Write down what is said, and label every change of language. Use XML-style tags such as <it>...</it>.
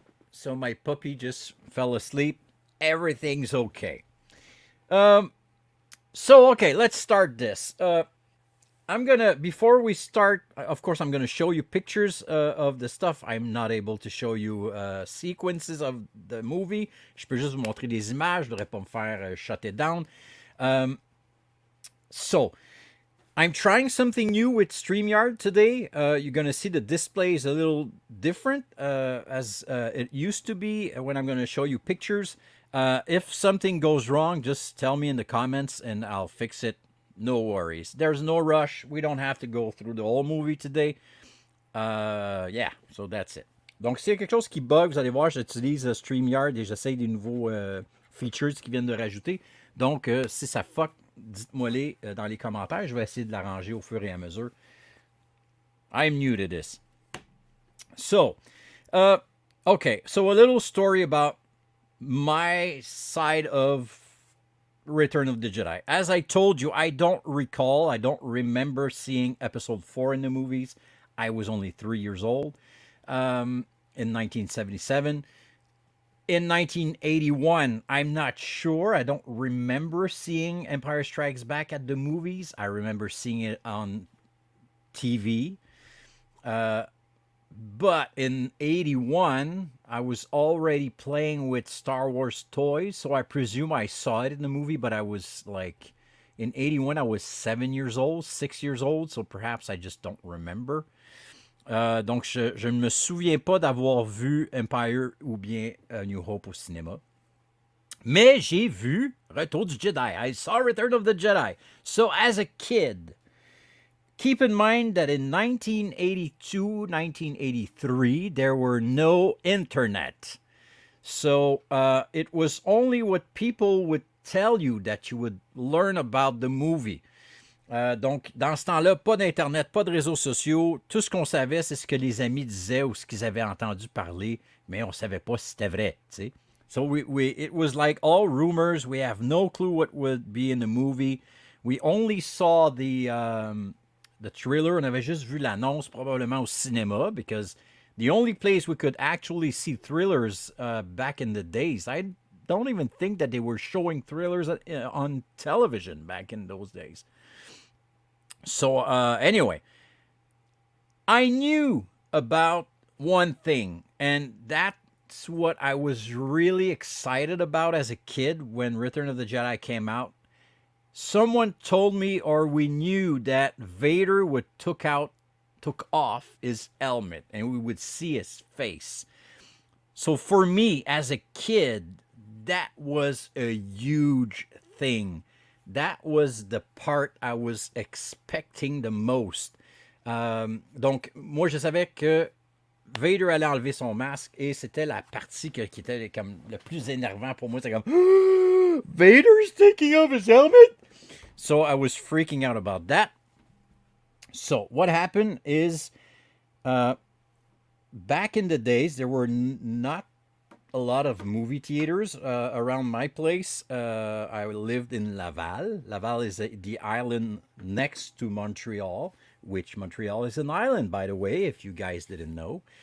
<en>So my puppy just fell asleep. Everything's okay. So okay, let's start this. Before we start, of course, I'm gonna show you pictures of the stuff. I'm not able to show you sequences of the movie.</en> <fr>Je peux juste vous montrer des images. Je devrais pas me faire</fr> <en>shut it down. So, I'm trying something new with StreamYard today. You're gonna see the display is a little different as it used to be when I'm gonna show you pictures. If something goes wrong, just tell me in the comments and I'll fix it. No worries. There's no rush. We don't have to go through the whole movie today. Yeah, so that's it.</en> <fr>Donc, s'il y a quelque chose qui bug, vous allez voir, j'utilise StreamYard et j'essaye des nouveaux features qui viennent de rajouter. Donc, si ça fuck, dites-moi-les dans les commentaires. Je vais essayer de l'arranger au fur et à mesure.</fr> <en>I'm new to this. So, okay, so a little story about my side of Return of the Jedi. As I told you, I don't remember seeing episode 4 in the movies. I was only 3 years old in 1977. In 1981, I'm not sure. I don't remember seeing Empire Strikes Back at the movies. I remember seeing it on TV. But in 81, I was already playing with Star Wars toys, so I presume I saw it in the movie, but I was like, in 81, I was 6 years old, so perhaps I just don't remember.</en> <fr>Donc, je ne me souviens pas d'avoir vu Empire ou bien New Hope au cinéma. Mais j'ai vu Retour du Jedi.</fr> <en>I saw Return of the Jedi. So, as a kid, keep in mind that in 1982, 1983, there were no internet. So it was only what people would tell you that you would learn about the movie.</en> <fr>Donc, dans ce temps-là, pas d'Internet, pas de réseaux sociaux. Tout ce qu'on savait, c'est ce que les amis disaient ou ce qu'ils avaient entendu parler, mais on ne savait pas si c'était vrai. T'sais.</fr> <en>So it was like all rumors. We have no clue what would be in the movie. We only saw the trailer.</en> <fr>On avait juste vu l'annonce probablement au cinéma</fr> <en>because the only place we could actually see thrillers back in the days. I don't even think that they were showing thrillers on television back in those days. So anyway, I knew about one thing, and that's what I was really excited about as a kid when Return of the Jedi came out. Someone told me, or we knew, that Vader would took off his helmet and we would see his face. So for me as a kid, that was a huge thing. That was the part I was expecting the most.</en> <fr>Donc, moi, je savais que Vader allait enlever son masque et c'était la partie qui était comme le plus énervant pour moi. C'était comme</fr> <en>Vader's taking off his helmet. So I was freaking out about that. So what happened is, back in the days, there were not a lot of movie theaters around my place. I lived in Laval. Laval is the island next to Montreal, which Montreal is an island, by the way, if you guys didn't know.</en>